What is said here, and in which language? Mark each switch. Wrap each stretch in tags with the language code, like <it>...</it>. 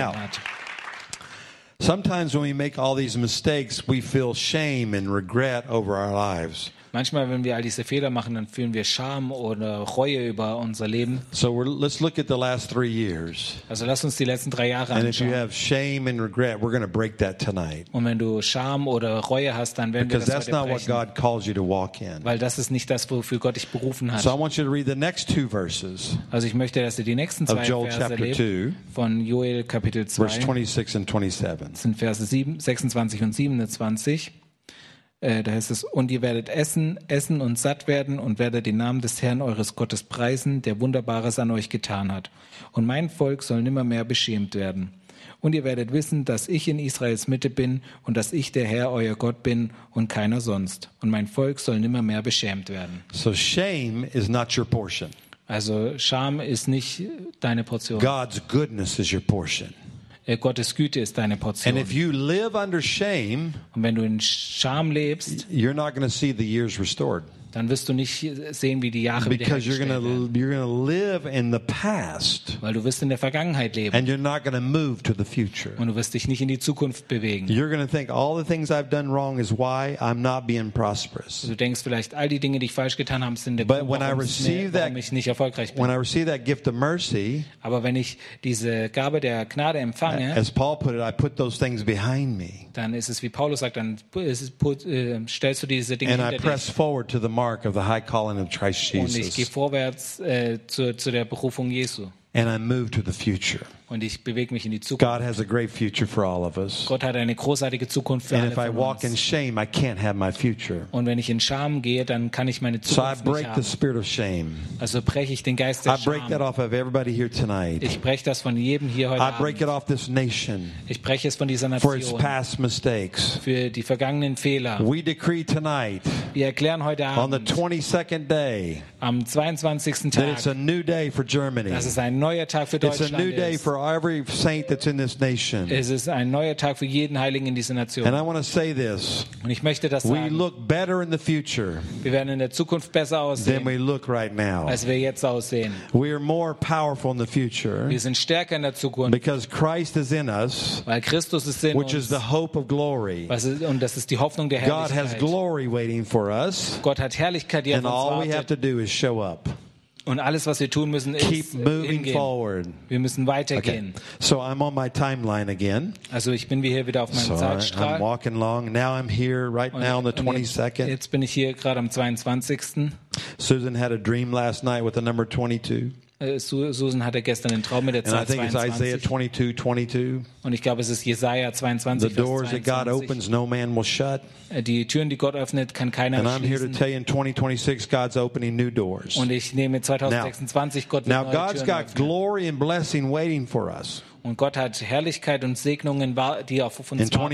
<en>now,</en> <de>hat.</de> <en>Sometimes when we make all these mistakes, we feel shame and regret over our lives.</en> <de>Manchmal, wenn wir all diese Fehler machen, dann fühlen wir Scham oder Reue über unser Leben.</de> <en>So let's look at the last 3 years.</en> <de>Also lass uns die letzten 3 Jahre anschauen.</de> <en>And if you have shame and regret, we're going to break that tonight.</en> <de>Und wenn du Scham oder Reue hast, dann werden</de> <en>because</en> <de>wir das heute brechen.</de> <en>Because that's not what God calls you to walk in.</en> <de>Weil das ist nicht das, wofür Gott dich berufen hat.</de> <en>So I want you to read the next 2 verses.</en> <de>Also ich möchte, dass du die nächsten 2 Verse lest.</de> <en>Of Joel chapter 2.</en> <de>Von Joel Kapitel 2.</de> <en>Verse 26 and 27.</en> <de>Das sind Verse 26 und 27. Da heißt es, und ihr werdet essen und satt werden und werdet den Namen des Herrn eures Gottes preisen, der Wunderbares an euch getan hat. Und mein Volk soll nimmermehr beschämt werden. Und ihr werdet wissen, dass ich in Israels Mitte bin und dass ich der Herr euer Gott bin und keiner sonst. Und mein Volk soll nimmermehr beschämt werden.</de> <en>So shame is not your portion.</en> <de>Also Scham ist nicht deine Portion.</de> <en>God's goodness is your portion.</en> <de>Gottes Güte ist deine Portion.</de> <en>And if you live under shame,</en> <de>und wenn du in Scham lebst,</de> <en>you're not going to see the years restored.</en> <de>Dann wirst du nicht sehen, wie die Jahre wiederhergestellt werden. Weil du wirst in der Vergangenheit leben.</de> <en>And you're not going to move to the future.</en> <de>Und du wirst dich nicht in die Zukunft bewegen.</de> <en>You're going to think all the things I've done wrong is why I'm not being prosperous.</en> <de>Du denkst vielleicht, all die Dinge, die ich falsch getan habe, sind der Grund, warum ich nicht erfolgreich bin.</de> <en>When I receive that gift of mercy,</en> <de>aber wenn ich diese Gabe der Gnade empfange,</de> <en>as Paul put it, I put those things behind me.</en> <de>Dann ist es, wie Paulus sagt, dann stellst du diese Dinge</de> <en>and</en> <de>hinter</de> <en>I press</en> <de>dich.</de> <en>Forward to the mark of the high calling of Christ Jesus.</en> <de>Und ich gehe vorwärts zu der Berufung Jesu.</de> <en>And I move to the future.</en> <de>Und ich bewege mich in die Zukunft.</de> <en>God has a great future for all of us.</en> <de>Gott hat eine großartige Zukunft für</de> <en>and</en> <de>alle von uns.</de> <en>And if I walk in shame, I can't have my future.</en> <de>Und wenn ich in Scham gehe, dann kann ich meine Zukunft nicht haben.</de> <en>So I break the spirit of shame.</en> <de>Also breche ich den Geist der Scham.</de> <en>I break that off of everybody here tonight.</en> <de>Ich breche das von jedem hier heute Abend.</de> <en>I break it off this nation.</en> <de>Ich breche es von dieser Nation.</de> <en>For its past mistakes.</en> <de>Für die vergangenen Fehler.</de> <en>We decree tonight.</en> <de>Wir erklären heute Abend.</de> <en>On the 22nd day.</en> <de>Am 22. Tag.</de> <en>That it's a new day for Germany.</en> <de>Das ist ein neuer Tag für Deutschland.</de> <en>It's a new day for every saint that's in this nation.</en> <de>Es ist ein neuer Tag für jeden Heiligen in dieser Nation.</de> <en>And I want to say this.</en> <de>Und ich möchte das sagen.</de> <en>We look better in the future.</en> <de>Wir werden in der Zukunft besser aussehen.</de> <en>Than we look right now.</en> <de>Als wir jetzt aussehen.</de> <en>We are more powerful in the future.</en> <de>Wir sind stärker in der Zukunft.</de> <en>Because Christ is in us.</en> <de>Weil Christus ist in uns.</de> <en>Which is the hope of glory.</en> <de>Und das ist die Hoffnung der Herrlichkeit.</de> <en>God has glory waiting for us.</en> <de>Gott hat Herrlichkeit, die auf uns wartet.</de> <en>And all we have to do is show up.</en> <de>Und alles, was wir tun müssen, ist</de> <en>keep moving</en> <de>hingehen.</de> <en>Forward.</en> <de>Wir müssen weitergehen. Okay.</de> <en>So I'm on my timeline again.</en> <de>Also ich bin hier wieder auf meinem Zeitstrahl.</de> <en>I'm walking along. Now I'm here right</en> <de>und,</de> <en>now on the 22nd.</en> <de>Jetzt bin ich hier gerade am 22.</de> <en>Susan had a dream last night with the number 22.</en> <de>Susan hatte gestern den Traum mit der Zahl 22.</de> <en>And I think it's Isaiah 22:22.</en> <de>Und ich glaube, es ist Jesaja 22.</de> <en>The doors that God opens, no man will shut.</en> <de>Die Türen, die Gott öffnet, kann keiner schließen.</de> <en>And I'm here to tell you, in 2026, God's opening new doors.</en> <de>Und ich nehme 2026 Gott neue Türen.</de> <en>Now God's got glory and blessing waiting for us.</en> <de>Und Gott hat Herrlichkeit und Segnungen, die auf uns warten.</de>